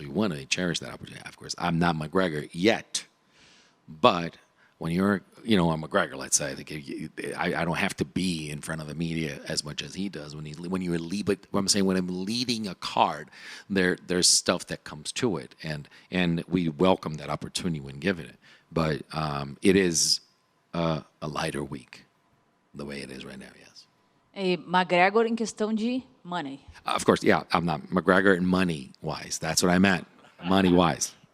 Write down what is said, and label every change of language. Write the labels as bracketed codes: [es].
[en] So you want to cherish that opportunity. Of course, I'm not McGregor yet, but when you're, a McGregor, let's say, I don't have to be in front of the media as much as he does. When I'm leading a card, there's stuff that comes to it, and we welcome that opportunity when given it. But it is a lighter week, the way it is right now. Yes. [pt] E McGregor em questão de money. [en] Of course, yeah. I'm not McGregor in money wise. That's what I meant, money wise.